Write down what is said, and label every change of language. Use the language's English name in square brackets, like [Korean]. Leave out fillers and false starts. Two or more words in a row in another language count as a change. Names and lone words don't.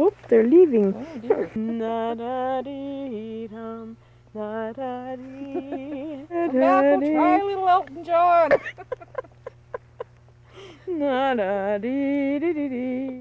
[English] they're leaving. Oh dear. Na-da-dee-dum, na-da-dee, Come back, we'll try a little Elton John. na-da-dee-dee-dee-dee.